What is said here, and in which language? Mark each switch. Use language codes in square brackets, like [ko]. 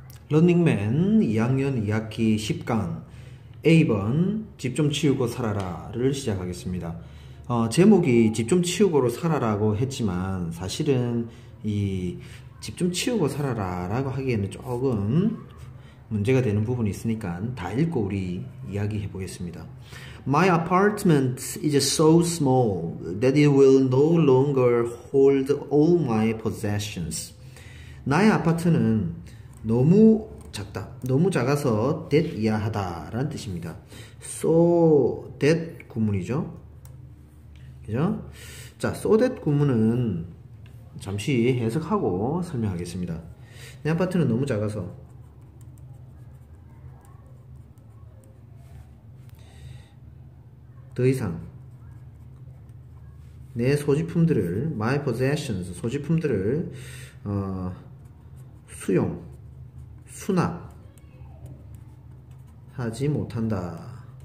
[ko] 런닝맨 2학년 2학기 10강 A번 집 좀 치우고 살아라를 시작하겠습니다. 제목이 집 좀 치우고로 살아라고 했지만 사실은 이 집 좀 치우고 살아라 라고 하기에는 조금 문제가 되는 부분이 있으니까 다 읽고 우리 이야기해 보겠습니다. [en] My apartment is so small that it will no longer hold all my possessions. [ko] 나의 아파트는 너무 작다. 너무 작아서 that 이하하다 라는 뜻입니다. [en] So that [ko] 구문이죠. 그죠? 자, [en] so that [ko] 구문은 잠시 해석하고 설명하겠습니다. 내 아파트는 너무 작아서 더 이상 내 소지품들을 [en] my possessions [ko] 소지품들을 수납하지 못한다.